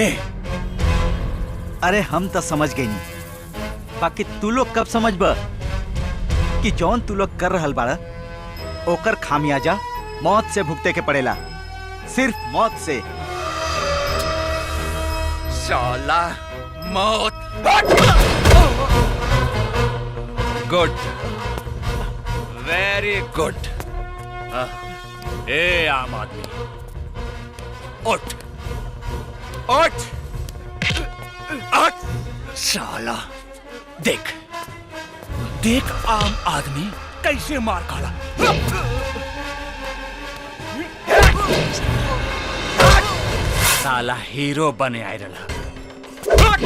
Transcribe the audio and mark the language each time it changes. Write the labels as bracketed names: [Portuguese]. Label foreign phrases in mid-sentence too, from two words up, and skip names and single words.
[Bhojpuri] अरे हम तो समझ गई नहीं, बाकी तू लोग कब समझबा कि जौन तू लोग कर रहल बाड़ा ओकर खामियाजा मौत से भुगते के पड़ेला, सिर्फ मौत से। साला मौत। [English] Good, very good. [Bhojpuri] ए आम आदमी उठ उठ उठ। साला देख देख आम आदमी कैसे मार खाला। साला हीरो बने आए रहा।